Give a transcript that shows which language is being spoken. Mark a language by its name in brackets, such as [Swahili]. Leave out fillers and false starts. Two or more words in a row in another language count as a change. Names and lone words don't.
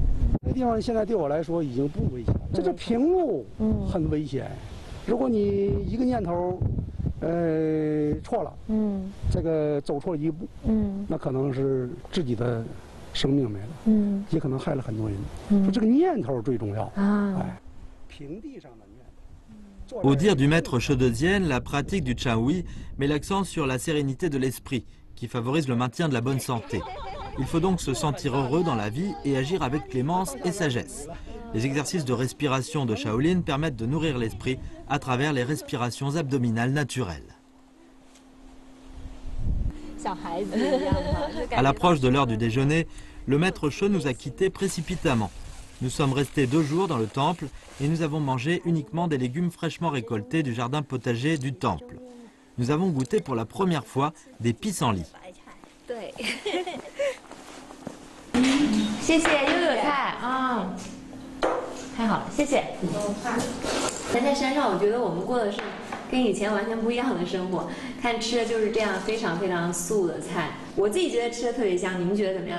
[Chinese] 这地方现在对我来说已经不危险了。这平路很危险，如果你一个念头，错了，这个走错一步，那可能是自己的生命没了，也可能害了很多人。说这个念头最重要啊，平地上的。 [French] Au dire du maître Shedodian, la pratique du Chaui met l'accent sur la sérénité de l'esprit, qui favorise le maintien de la bonne santé. Il faut donc se sentir heureux dans la vie et agir avec clémence et sagesse. Les exercices de respiration de Shaolin permettent de nourrir l'esprit à travers les respirations abdominales naturelles. À l'approche de l'heure du déjeuner, le maître She nous a quittés précipitamment. Nous sommes restés 2 jours dans le temple et nous avons mangé uniquement des légumes fraîchement récoltés du jardin potager du temple. Nous avons goûté pour la première fois des pissenlits. [Chinese] 谢谢又有菜啊，太好了，谢谢。人在山上，我觉得我们过的是跟以前完全不一样的生活。看吃的就是这样非常非常素的菜，我自己觉得吃的特别香，你们觉得怎么样？